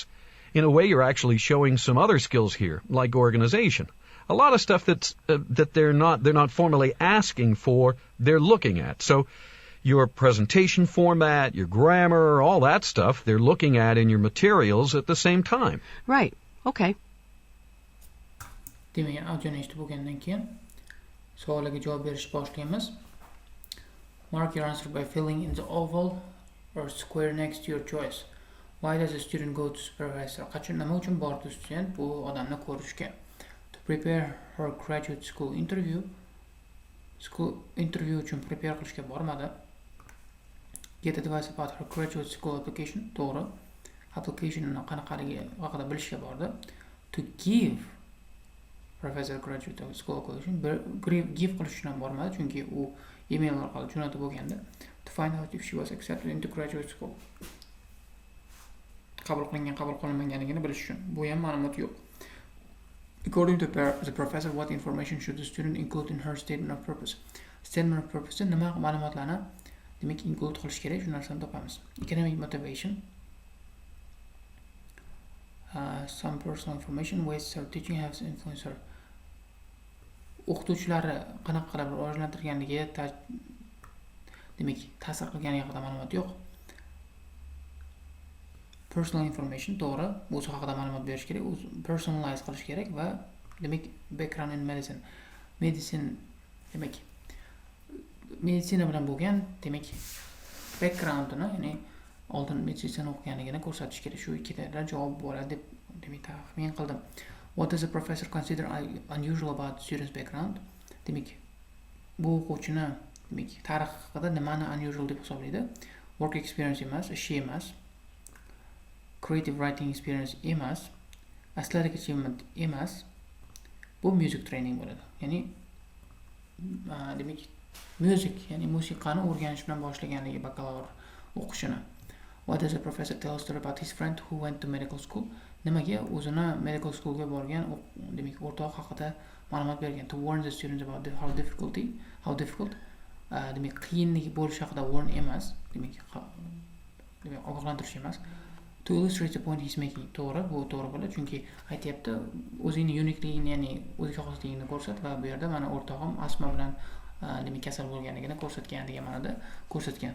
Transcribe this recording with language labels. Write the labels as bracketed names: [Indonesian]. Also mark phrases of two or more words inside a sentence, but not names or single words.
[English] In a way, you're actually showing some other skills here, like organization. A lot of stuff that they're not formally asking for, they're looking at. So your presentation format, your grammar, all that stuff, they're looking at in your materials at the same time. Right. Okay. [Uzbek] Demak, audioni eshitib bo'lgandan keyin savollarga javob berishni boshlaymiz. [English] Mark your answer by filling in the oval or square next to your choice. Why does a student go to supervisor? [Uzbek] Nima uchun bordi student bu odamni ko'rishga? [English] To prepare her graduate school interview [Uzbek] uchun prepare qilishga bormadi. [English] Get advice about her graduate school application. [Uzbek] To'g'ri. Applicationni qanaqaligi haqida bilishga bordi. [English] To give professor graduate school application. [Uzbek] Give qilish uchun ham bormadi, chunki u email orqali jo'natib bo'lganda. [English] To find out if she was accepted into graduate school. [Uzbek] Qabul qilinganligini bilish uchun. Bu ham ma'lumot yo'q. [English] According to the professor, what information should the student include in her statement of purpose? Statement of purpose [Uzbek] nima ma'lumotlarni demak include qilish kerak, shu narsani topamiz. [English] Economic motivation, some personal information, ways her teaching has influenced her. [Uzbek] o'qituvchilari qanaqa qilib rivojlantirganligi, demak, ta'sir qilganiga haqida ma'lumot yo'q. [English] Personal information, [Uzbek] to'g'ri, o'zi haqida ma'lumot berish kerak, o'zi personalize qilish kerak va demak, [English] background in medicine. [Uzbek] Demak, meditsina bilan bo'lgan, demak, backgroundini, ya'ni oldin meditsina o'qiganligini ko'rsatish kerak. Shu ikkitadan javob bo'ladi deb demak taxmin qildim. [English] What does the professor consider unusual about student's background? [Uzbek] Demak, bu o'quvchini demak tarix haqida nimani unusual deb hisoblaydi? [English] Work experience [Uzbek] emas, ishi emas. [English] Creative writing experience emas. Athletic achievement [Uzbek] emas. Bu [English] music training bo'ladi. [Uzbek] Ya'ni demak music, ya'ni musiqani o'rganish bilan boshlaganligi bakalavr o'qishini. [English] What does the professor tell us about his friend who went to medical school? [Uzbek] Nimaga o'zini [English] medical schoolga [Uzbek] borgan demak o'rtoq haqida ma'lumot bergan. [English] To warn the students about how difficult [Uzbek] demak qiyinlik bo'lishi haqida warn emas, demak ogohlantirish emas. [English] To illustrate the point he's making. [Uzbek] To'g'ri, bu to'g'ri bo'ladi, chunki aytayapti, o'zingni uniqueligini, ya'ni o'ziga xosligingni ko'rsat va bu yerda mana o'rtog'im astma bilan demak kasal bo'lganligini ko'rsatgan degan ma'noda ko'rsatgan.